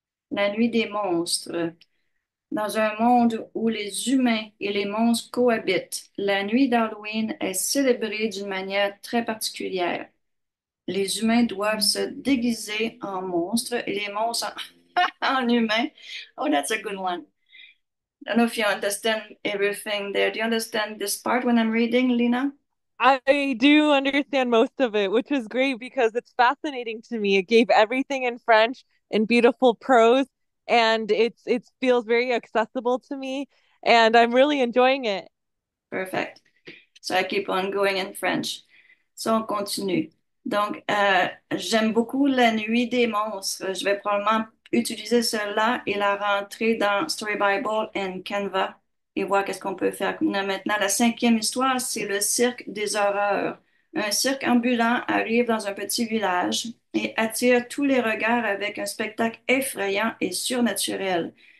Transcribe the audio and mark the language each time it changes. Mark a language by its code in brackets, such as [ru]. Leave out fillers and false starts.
[fr] La nuit des monstres. Dans un monde où les humains et les monstres cohabitent, la nuit d'Halloween est célébrée d'une manière très particulière. Les humains doivent se déguiser en monstres et les monstres en humains. [en] Oh, that's a good one. I don't know if you understand everything there. Do you understand this part when I'm reading, Lina? I do understand most of it, which is great because it's fascinating to me. It gave everything in French in beautiful prose, and it feels very accessible to me, and I'm really enjoying it. Perfect. So I keep on going in French. [fr] So on continue. Donc, j'aime beaucoup La Nuit des monstres. Je vais probablement utiliser cela et la rentrer dans Story Bible et Canva et voir qu'est-ce qu'on peut faire. Maintenant, la cinquième histoire, c'est le cirque des horreurs. Un cirque ambulant arrive dans un petit village et attire tous les regards avec un spectacle effrayant et surnaturel.